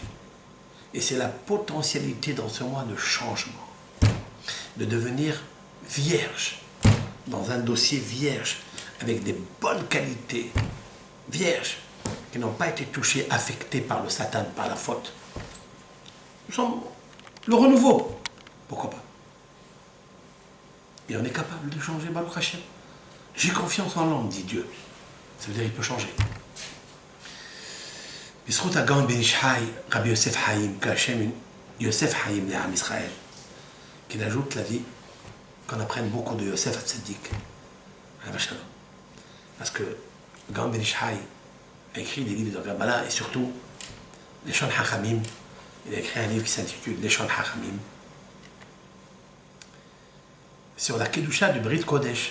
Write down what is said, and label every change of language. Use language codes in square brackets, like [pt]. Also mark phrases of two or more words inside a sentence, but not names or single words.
[fr] Et c'est la potentialité dans ce mois de changement, de devenir vierge, dans un dossier vierge, avec des bonnes qualités, vierges, qui n'ont pas été touchées, affectées par le Satan, par la faute. Nous sommes le renouveau. Pourquoi pas? Et on est capable de changer, [he] ברוך השם. [fr] J'ai confiance en l'homme, dit Dieu. Ça veut dire qu'il peut changer. [he] בזכות הגאון בן איש חי, רבי יוסף חיים, [fr] qu'Hachem Yosef Haïm, l'Am Israël, qu'il ajoute la vie, qu'on apprenne beaucoup de Yosef Hatzadik. Parce que le Gaon Ben Ish Chai a écrit des livres de Kabbalah et surtout les Shon Hachamim. Il a écrit un livre qui s'intitule Les Shon Hachamim sur la Kedusha du [he] ברית קודש.